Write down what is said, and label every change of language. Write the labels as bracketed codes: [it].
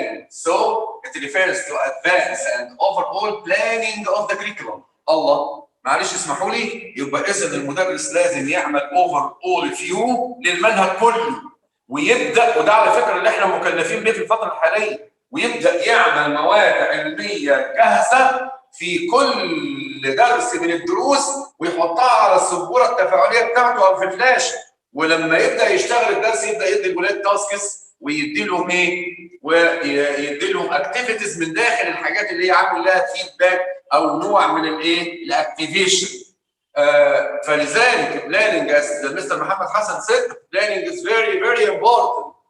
[en] So it refers to advance and overall planning of the curriculum. [ar] الله، معلش اسمحوا لي، يبقى اذا المدرس لازم يعمل overall view للمنهج كله، ويبدا، وده على فكره اللي احنا مكلفين بيه في الفتره الحاليه، ويبدا يعمل مواد علميه جاهزه في كل درس من الدروس ويحطها على السبوره التفاعليه بتاعته او في فلاش، ولما يبدا يشتغل الدرس يبدا يدي الولاد تاسكس ويدي لهم ايه؟ ويدي لهم اكتيفيتيز من داخل الحاجات اللي هي عامل لها فيدباك او نوع من الايه؟ الاكتيفيشن. [en] فلذلك planning as mister محمد حسن said planning is very very important.